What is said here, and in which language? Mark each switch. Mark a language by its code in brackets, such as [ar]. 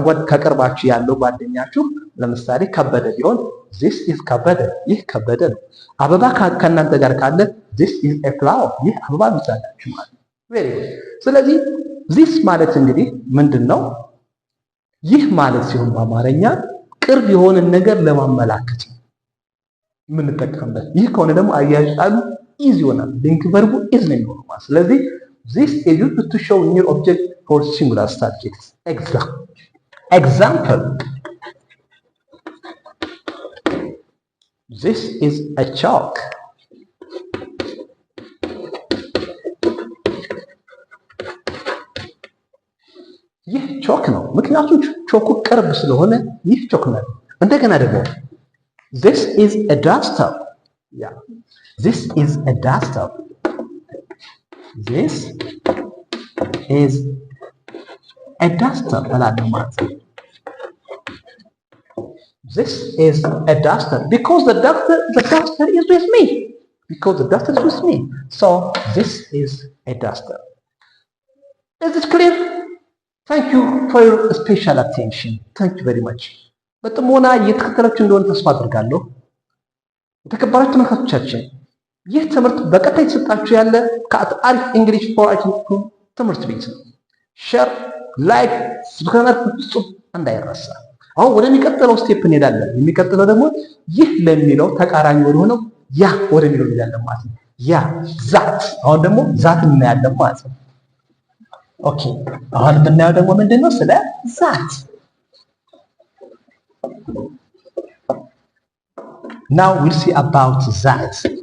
[am] ከቅርባችሁ ያለው ጓደኛችሁ ለምሳሌ ከበደ ቢሆን this is ከበደ ይህ ከበደ ነው። አበባ ከእናንተ ጋር ካለ [en] this is a flower [am] ይህ አበባ ብቻላችሁ ማለት። [en] very good [am] ስለዚህ this ማለት እንግዲህ ምንድነው ይህ ማለት ሲሆን በአማርኛ ቅርብ የሆነ ነገር ለማመላከት ነው የምንጠቀምበት። ይህ ከሆነ ደግሞ አያያዥ ቃሉ is ይሆናል። ሊንክ ቨርቡ is ነው የሚሆነው ማለት። ስለዚህ [en] this is used to show near object for singular subjects. Example this is a chalk [am] ይህ ቾክ ነው ምክንያቱም ቾኩ ቅርብ ስለሆነ ይህ ቾክ ነው። እንደገና ደግሞ [en] this is a duster yeah this is a duster this is a duster [am] እላለሁ ማለት ነው። [en] this is a duster because the duster is with me because the duster is with me so this is a duster. Is it clear? Thank you for your special attention. Thank you very much. [am] በጥሞና እየተከታተላችሁ እንደሆነ ተስፋ አድርጋለሁ። የተከበራችሁ ተመልካቾቻችን ይህ ትምህርት በቀጥታ የተሰጣችሁ ያለ ከአሪፍ እንግሊሽ ፎር አይቲንግ ትምህርት ቤት ነው። ሼር፣ ላይክ፣ ሰብስክራይብ ፍጹም እንዳይረሳ። አሁን ወደሚቀጥለው ስቴፕ እንሄዳለን። የሚቀጥለው ደግሞ ይህ ለሚለው ተቃራኒ ወደሆነው ያ ወደሚለው እንሄዳለን ማለት ነው። ያ ዛት። አሁን ደግሞ ዛት እናያለን ማለት ነው። ኦኬ አሁን የምናየው ደግሞ ምንድነው? ስለ ዛት። [en] Now we'll see about that.